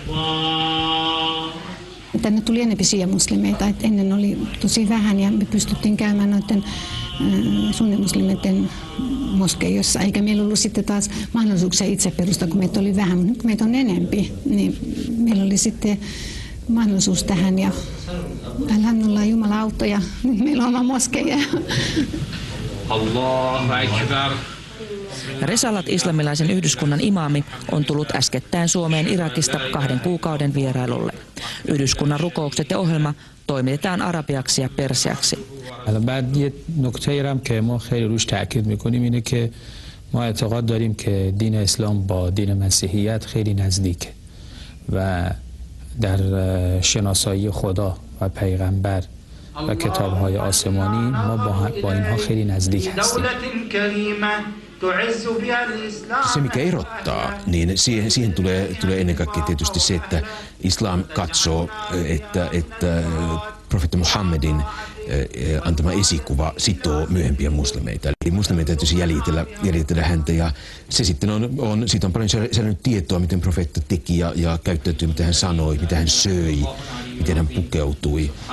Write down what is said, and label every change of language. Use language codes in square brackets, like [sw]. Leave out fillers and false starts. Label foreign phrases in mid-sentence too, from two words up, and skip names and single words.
[fi] Tänne tuli enemmän shia-muslimeita, että ennen oli tosi vähän ja me pystyttiin käymään noiden sunnimuslimeiden moskeijossa, eikä meillä ollut sitten taas mahdollisuuksia itse perustaa, kun meitä oli vähän, mutta nyt kun meitä on enempi, niin meillä oli sitten mahdollisuus tähän ja alhamdulillah Jumala auttoi ja nyt meillä on oma moskeija. [ar] الله أكبر. [fi] Resalat islamilaisen yhdyskunnan imaami on tullut äskettäin Suomeen Irakista 2 kuukauden vierailulle. Yhdyskunnan rukoukset ja ohjelma toimitetaan arabiaksi ja persiaksi. [fa] در شناسایی خدا و پیغمبر و کتاب‌های آسمانی ما با اینها خیلی نزدیک هستیم. [fi] Se mikä erottaa, niin siihen tulee ennen kaikkea tietysti se, että islam katsoo, että profeetta Muhammedin antama esikuva sitoo myöhempiä muslimeita. Eli muslimeita täytyisi jäljitellä häntä ja se sitten siitä on paljon säilynyt tietoa, miten profeetta teki ja käyttäytyi, mitä hän sanoi, mitä hän söi miten hän pukeutui.